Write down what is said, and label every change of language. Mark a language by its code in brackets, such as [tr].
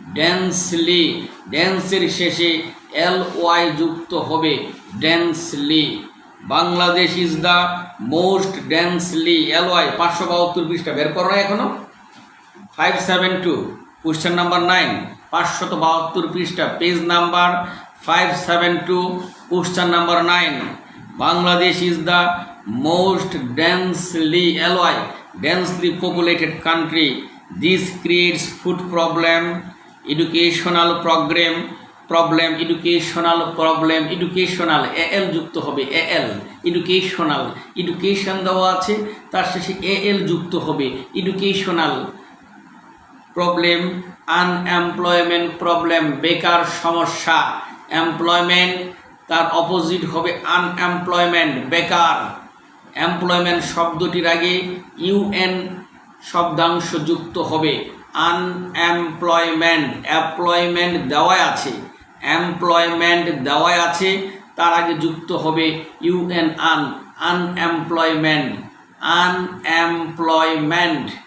[bn] Densely, ডেন্সের শেষে LY যুক্ত হবে, densely. [en] Bangladesh is the most densely, LY। [bn] 572 পৃষ্ঠা বের করো না এখনো, 572, কোশ্চেন নাম্বার 9, 572 পৃষ্ঠা, page number 572, question number 9। [en] Bangladesh is the most densely, LY, densely populated country. This creates food problem, educational problem, educational problem, educational, AL [bn] যুক্ত হবে, [en] AL, educational, education [bn] দেওয়া আছে তার শেষে AL যুক্ত হবে, [en] educational problem, unemployment problem, [bn] বেকার সমস্যা, [en] employment [bn] তার অপোজিট হবে [en] Unemployment, বেকার। [bn] এমপ্লয়মেন্ট শব্দটির আগে UN শব্দাংশ যুক্ত হবে, আনএমপ্লয়মেন্ট। এমপ্লয়মেন্ট দেওয়া আছে, এমপ্লয়মেন্ট দেওয়া আছে তার আগে যুক্ত হবে UN, আনএমপ্লয়মেন্ট, আনএমপ্লয়মেন্ট।